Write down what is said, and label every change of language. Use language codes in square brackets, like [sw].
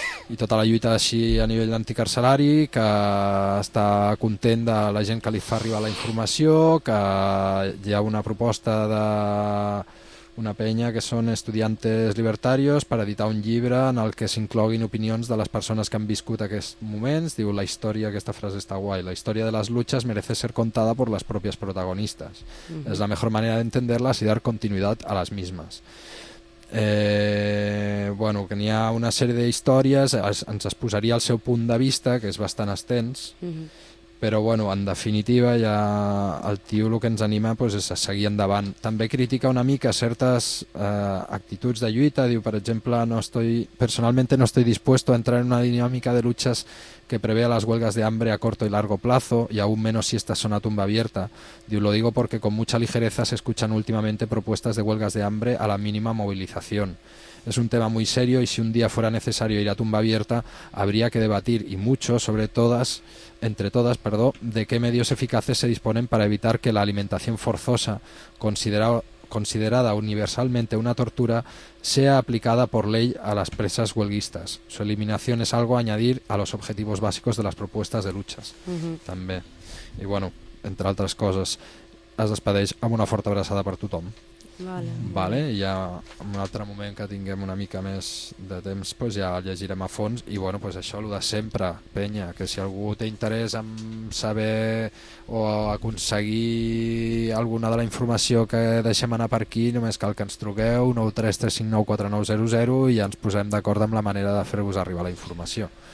[ca] I tota la lluita així a nivell anticarcelari, que està content de la gent que li fa arribar la informació, que hi ha una proposta de... una penya que són estudiantes libertarios per editar un llibre en el que s'incloguin opinions de les persones que han viscut aquests moments. Diu, la història, aquesta frase està guai, la història de les [es] luchas merece ser contada por las propias protagonistas. Uh-huh. Es la mejor manera de entenderlas y dar continuidad a las mismas. [ca] Bueno, que n'hi ha una sèrie d'històries, ens exposaria el seu punt de vista, que és bastant extens, però bueno, en definitiva ja el tio el que ens anima, pues, és a seguir endavant. També critica una mica certes actituds de lluita, diu, per exemple, personalment [es] no estoy dispuesto a entrar en una dinámica de luchas que prevea las huelgas de hambre a corto y largo plazo, y aún menos si estas son a tumba abierta. Diu, lo digo porque con mucha ligereza se escuchan últimamente propuestas de huelgas de hambre a la mínima movilización. Es un tema muy serio y si un día fuera necesario ir a tumba abierta, habría que debatir, y mucho, entre todas, de qué medios eficaces se disponen para evitar que la alimentación forzosa, considerada universalmente una tortura, sea aplicada por ley a las presas huelguistas. Su eliminación es algo a añadir a los objetivos básicos de las propuestas de luchas. [ca] També. I bueno, entre altres coses, es despedeix amb una forta abraçada per tothom. Vale, ja en un altre moment que tinguem una mica més de temps, pues ja el llegirem a fons. I bueno, pues això, el de sempre, penya, que si algú té interès en saber o aconseguir alguna de la informació que deixem anar per aquí, només cal que ens truqueu 933594900 i ja ens posem d'acord amb la manera de fer-vos arribar la informació.